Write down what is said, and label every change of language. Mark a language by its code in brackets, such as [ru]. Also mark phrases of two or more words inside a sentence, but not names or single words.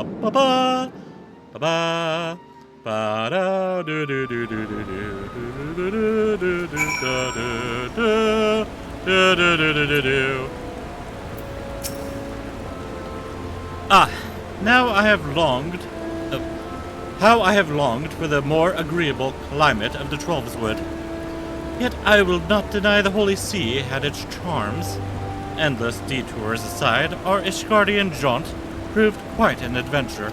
[en] ba ba ba ba da do do do do do do do do do do do do do. Ah, now I have longed. How I have longed for the more agreeable climate of the Trollswood. Yet I will not deny the Holy See had its charms. Endless detours aside, our Ishgardian jaunt proved quite an adventure.